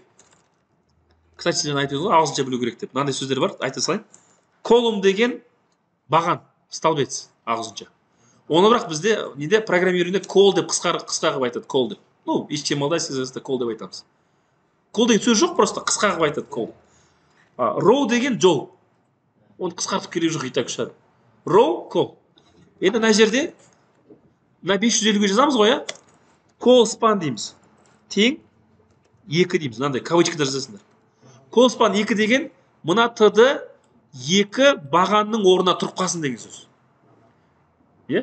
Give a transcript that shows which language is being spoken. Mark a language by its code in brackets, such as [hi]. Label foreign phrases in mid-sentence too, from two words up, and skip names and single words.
[kk] Кстати, жаңа айтып едім ғой, ағылшынша білу керек деп. Мынандай сөздер бар, айта салайын. Column деген баған, столбец ағылшынша. Оны бірақ бізде неде программированиеде call деп қысқа қылып айтады, call деп. Ну, HTML-да CSS-да call деп айтамыз. Call деген сөз жоқ, просто қысқа қылып айтады call. Row деген жол. Оны қысқартып керек жоқ, [ru] и так [kk] шығар. [en] Row, call. [kk] Енді мына жерде мына 550-ге жазамыз ғой, иә? [en] Call span [kk] дейміз. Тең 2 дейміз. Мынандай кавычкада жазасыңдар. [en] Call span [kk] 2 деген мына ТД 2 бағанның орнына тұрып қалсын деген сөз. Иә?